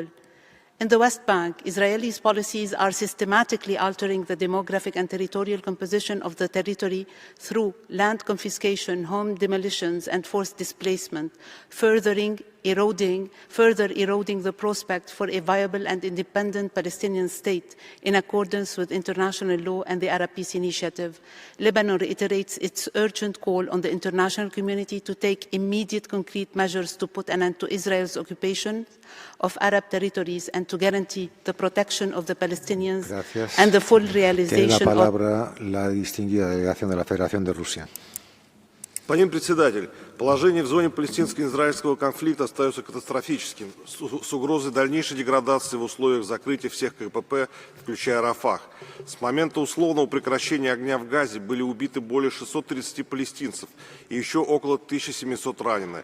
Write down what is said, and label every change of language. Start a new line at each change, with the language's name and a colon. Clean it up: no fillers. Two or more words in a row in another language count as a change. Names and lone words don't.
English: In the West Bank, Israelis' policies are systematically altering the demographic and territorial composition of the territory through land confiscation, home demolitions, and forced displacement, further eroding the prospect for a viable and independent Palestinian state in accordance with international law and the Arab Peace Initiative. Lebanon reiterates its urgent call on the international community to take immediate concrete measures to put an end to Israel's occupation of Arab territories and to guarantee the protection of the Palestinians and the full realization
Spanish: Tiene la palabra la distinguida delegación de la Federación de Rusia.
Russian: Господин председатель, положение в зоне палестинско-израильского конфликта остается катастрофическим, с угрозой дальнейшей деградации в условиях закрытия всех КПП, включая Рафах. С момента условного прекращения огня в Газе были убиты более 630 палестинцев и еще около 1700 ранены.